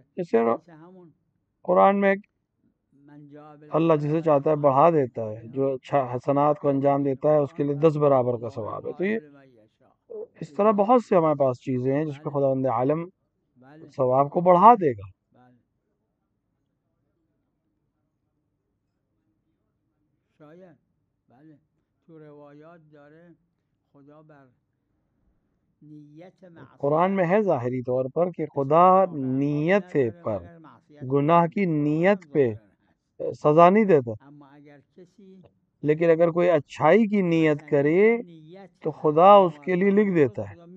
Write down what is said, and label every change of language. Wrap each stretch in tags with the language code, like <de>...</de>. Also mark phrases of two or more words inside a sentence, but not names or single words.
<ur>جیسے قرآن میں اللہ جسے چاہتا ہے بڑھا دیتا ہے، جو اچھا حسنات کو انجام دیتا ہے اس کے لیے 10 برابر کا ثواب ہے. تو یہ اس طرح بہت سے ہمارے پاس چیزیں ہیں جس پہ خداوند عالم ثواب کو بڑھا دے گا.</ur> <fa>شاید بله تو روایات داره خدا بر</fa> <ur>قرآن میں ہے ظاہری طور پر کہ خدا نیت پر، گناہ کی نیت پہ سزا نہیں دیتا، لیکن اگر کوئی اچھائی کی نیت کرے تو خدا اس کے لیے لکھ دیتا ہے.</ur>